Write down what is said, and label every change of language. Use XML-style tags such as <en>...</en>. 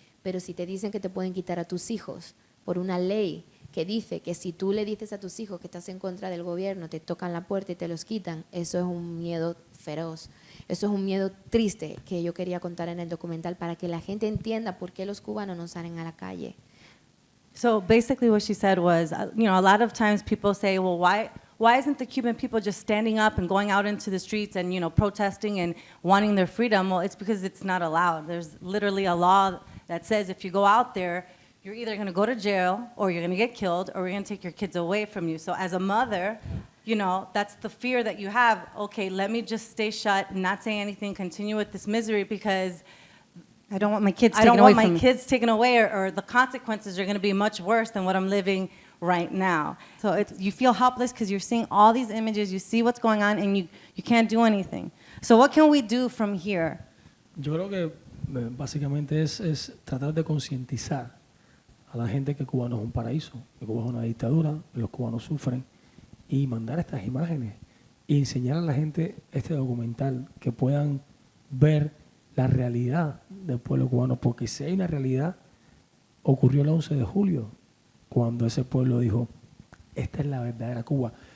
<es>Pero si te dicen que te pueden quitar a tus hijos por una ley que dice que si tú le dices a tus hijos que estás en contra del gobierno, te tocan la puerta y te los quitan, eso es un miedo feroz. Eso es un miedo triste que yo quería contar en el documental para que la gente entienda por qué los cubanos no salen a la calle.</es> <en>So basically what she said was, you know, a lot of times people say, well, why isn't the Cuban people just standing up and going out into the streets and, you know, protesting and wanting their freedom? Well, it's because it's not allowed. There's literally a law that says if you go out there, you're either going to go to jail or you're going to get killed or we're going to take your kids away from you. So as a mother, you know, that's the fear that you have. Okay, let me just stay shut, not say anything, continue with this misery because I don't want my kids I taken don't away want from my me. kids taken away, or the consequences are going to be much worse than what I'm living right now. So you feel helpless because you're seeing all these images, you see what's going on, and you can't do anything. So what can we do from here?</en> <es>Yo creo que básicamente es tratar de concientizar a la gente que Cuba no es un paraíso, que Cuba es una dictadura, que los cubanos sufren, y mandar estas imágenes y enseñar a la gente este documental, que puedan ver la realidad del pueblo cubano, porque si hay una realidad, ocurrió el 11 de julio, cuando ese pueblo dijo, esta es la verdadera Cuba.</es>